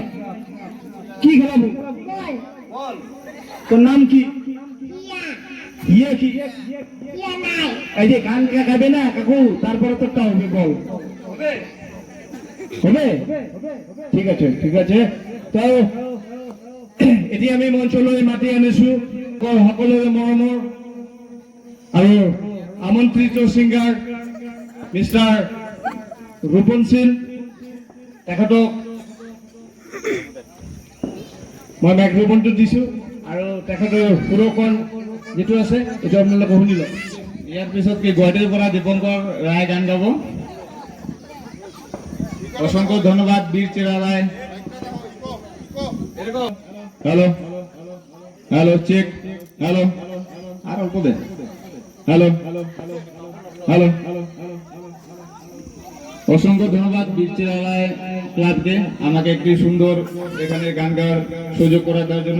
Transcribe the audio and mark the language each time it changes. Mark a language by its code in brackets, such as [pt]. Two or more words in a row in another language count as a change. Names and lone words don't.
[bn] কি খেলাবো? তোর নাম কি? ইয়ে কি? এই যে গান গাবে না কাকু, তারপরে তোরটা হবে, বল হবে? ঠিক আছে ঠিক আছে। [as] তো এটি আমি মঞ্চলৈ মাতি আনিছো সকলোৰে মৰমৰ আৰু আমন্ত্ৰিত ছিংগাৰ মিষ্টাৰ ৰূপন সিল, তেখেতক মই মাইক্ৰফোনটো দিছো, আৰু তেখেতৰ সুৰকণ যেটো আছে এইটো আপোনালোকে শুনি লওক। ইয়াৰ পিছত কি গুৱাহাটীৰ পৰা দীপঙ্কৰ ৰায় গান গাব। [bn] অসংখ্য ধন্যবাদ বীর চেরা রায়। হ্যালো হ্যালো চেক, হ্যালো আর অল্প দে, হ্যালো হ্যালো। অসংখ্য ধন্যবাদ বীর চেরা রায় ক্লাবকে আমাকে একটি সুন্দর এখানে গান গাওয়ার সুযোগ করে দেওয়ার জন্য।